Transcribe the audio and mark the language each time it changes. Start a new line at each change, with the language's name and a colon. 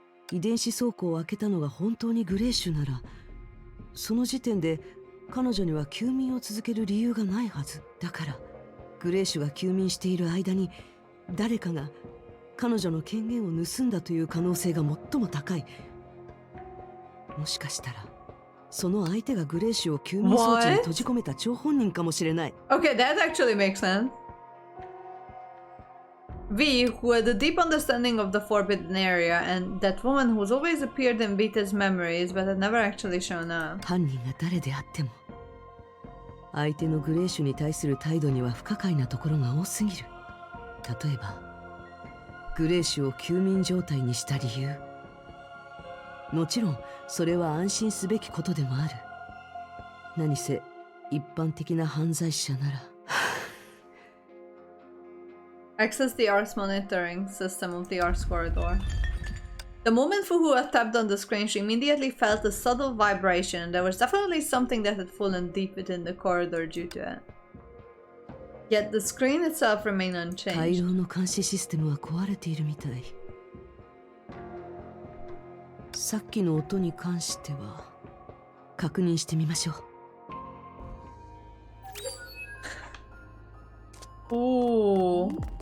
Japanese: 遺伝子倉庫を開けたのが本当にグレーシュなら、その時点で彼女には休眠を続ける理由がないはず。だからグレーシュが休眠している間に誰かが彼女の権限を盗んだという可能性が最も高い。もしかしたらその相手がグレーシュを休眠装置に閉じ込めた張本人かもしれない。
English: Okay, that actually makes sense. V, who had a deep understanding of the forbidden area, and that woman who's always appeared in Vita's memories but had never actually shown up.
Japanese: 犯人が誰であっても相手のグレーシュに対する態度には不可解なところが多すぎる。例えばグレーシュを休眠状態にした理由。もちろんそれは安心すべきことでもある。何せ一般的な犯罪者なら。
English: Access the Ars monitoring system of the Ars corridor. The moment Fuhu had tapped on the screen, she immediately felt a subtle vibration, and there was definitely something that had fallen deep within the corridor due to it. Yet the screen itself remained
Japanese: 回
English: unchanged.
Japanese: 廊の監視システムは壊れているみたい。さっきの音に関しては確認してみましょう。 Ooh.